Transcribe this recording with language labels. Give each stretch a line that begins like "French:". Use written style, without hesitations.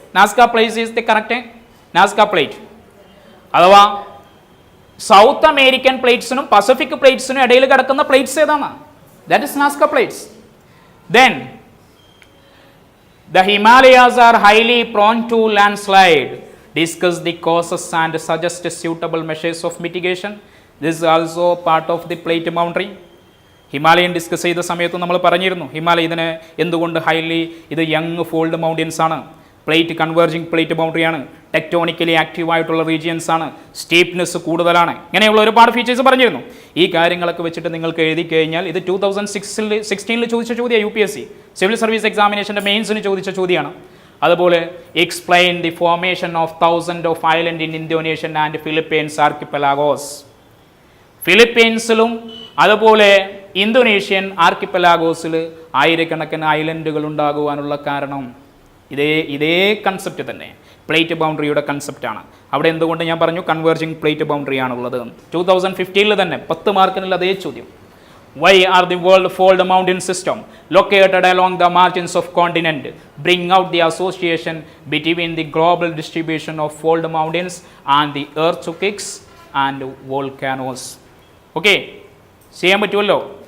English: Nazca plate is the correct Nazca plate.
Malayalam: അഥവാ south American പ്ലേറ്റ്സിനും Pacific പ്ലേറ്റ്സിനും ഇടയിൽ കിടക്കുന്ന plates ഏതാണ്?
English: That is Nazca plates. Then the Himalayas are highly prone to landslide. Discuss the causes and suggest suitable measures of mitigation. This is also part of the plate boundary.
Malayalam: Himalayan discuss ചെയ്ത സമയത്ത് നമ്മൾ പറഞ്ഞിരുന്നു ഹിമാലയ ഇതിന് എന്തുകൊണ്ട് ഇത് young fold mountains ആണ്, plate converging plate ബൗണ്ടറിയാണ്, ടെക്ടോണിക്കലി ആക്റ്റീവായിട്ടുള്ള regions ആണ്, steepness കൂടുതലാണ്, ഇങ്ങനെയുള്ള ഒരുപാട് ഫീച്ചേഴ്സ് പറഞ്ഞിരുന്നു. ഈ കാര്യങ്ങളൊക്കെ വെച്ചിട്ട് നിങ്ങൾക്ക് എഴുതി കഴിഞ്ഞാൽ ഇത് 2016 ചോദിച്ച ചോദ്യമാണ് UPSC സിവിൽ സർവീസ് എക്സാമിനേഷൻ്റെ മെയിൻസിന് ചോദിച്ച ചോദ്യമാണ്.
English: അതുപോലെ explain the formation of 1000 of island in Indonesian and Philippines archipelagos.
Malayalam: ഫിലിപ്പീൻസിലും അതുപോലെ ഇന്തോനേഷ്യൻ ആർക്കിപ്പലാഗോസിൽ ആയിരക്കണക്കിന് ഐലൻഡുകൾ ഉണ്ടാകുവാനുള്ള കാരണം ഇതേ കൺസെപ്റ്റ് തന്നെ, പ്ലേറ്റ് ബൗണ്ടറിയുടെ കൺസെപ്റ്റാണ്. അവിടെ എന്തുകൊണ്ട് ഞാൻ പറഞ്ഞു കൺവേർജിങ് പ്ലേറ്റ് ബൗണ്ടറി ആണുള്ളത്. 2015 തന്നെ 10 മാർക്കിനുള്ള അതേ ചോദ്യം.
English: Why are the world fold mountain system located along the margins of continent bring out the association between the global distribution of fold mountains and the earthquakes and volcanoes? Okay,
Malayalam: ചെയ്യാൻ പറ്റുമല്ലോ.